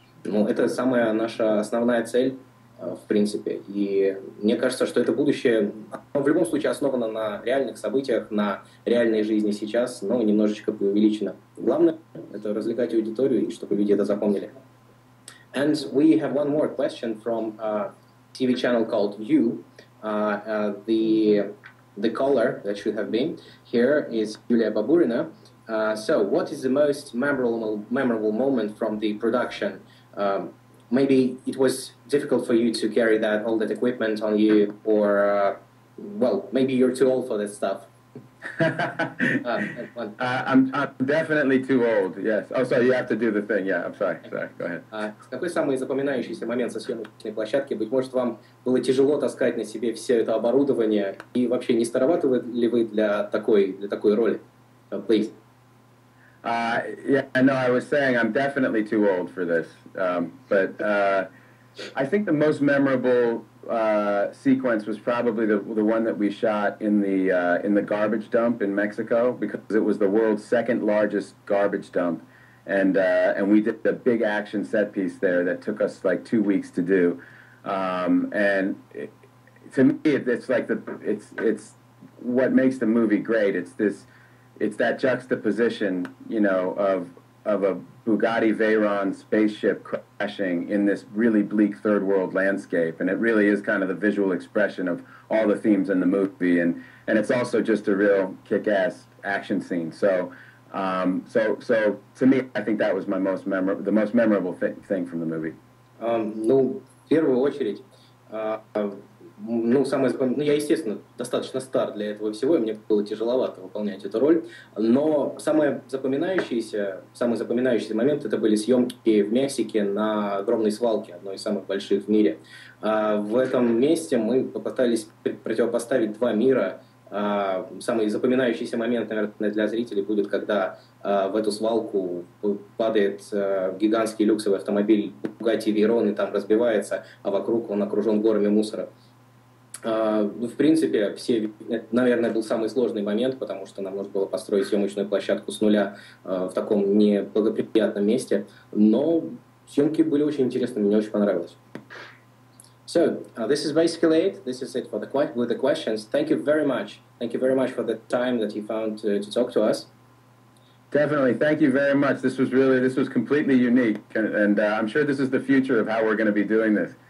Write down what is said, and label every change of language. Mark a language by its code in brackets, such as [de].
[ru] Это самая наша основная цель. В принципе. И мне кажется, что это будущее в любом случае основано на реальных событиях, на реальной жизни сейчас, но немножечко преувеличено. Главное — это развлекать аудиторию, и чтобы люди это запомнили. [en] And we have one more question from a TV channel called You. The caller that should have been here is Yulia Baburina. So what is the most memorable moment from the production? Maybe it was difficult for you to carry all that equipment on you, or, maybe you're too old for that stuff. I'm definitely too old, yes. Oh, sorry, you have to do the thing. Yeah, I'm sorry, go ahead. [ru] Какой самый запоминающийся момент со съемочной площадки? Быть может, вам было тяжело таскать на себе все это оборудование, и вообще не староваты ли вы для такой роли? [en] Please. Yeah, no, I was saying I'm definitely too old for this. But I think the most memorable sequence was probably the one that we shot in the garbage dump in Mexico, because it was the world's second largest garbage dump, and we did a big action set piece there that took us like 2 weeks to do, and to me it's like it's what makes the movie great. It's that juxtaposition, you know, of a Bugatti Veyron spaceship crashing in this really bleak third world landscape, and it really is kind of the visual expression of all the themes in the movie, and it's also just a real kick-ass action scene. So so to me, I think that was the most memorable thing from the movie. [ru] Ну, в первую очередь, ну, я, естественно, достаточно стар для этого всего, и мне было тяжеловато выполнять эту роль, но самый запоминающийся момент — это были съемки в Мексике на огромной свалке, одной из самых больших в мире. В этом месте мы попытались противопоставить два мира. Самый запоминающийся момент, наверное, для зрителей будет, когда в эту свалку падает гигантский люксовый автомобиль Bugatti Veyron и там разбивается, а вокруг он окружен горами мусора. В принципе, наверное, был самый сложный момент, потому что нам нужно было построить съемочную площадку с нуля в таком неблагоприятном месте, но съемки были очень интересными, мне очень понравилось. [en] So, this is basically it. This is it with the questions. Thank you very much. Thank you very much for the time that you found to talk to us. Definitely. Thank you very much. This was completely unique, and I'm sure this is the future of how we're going to be doing this.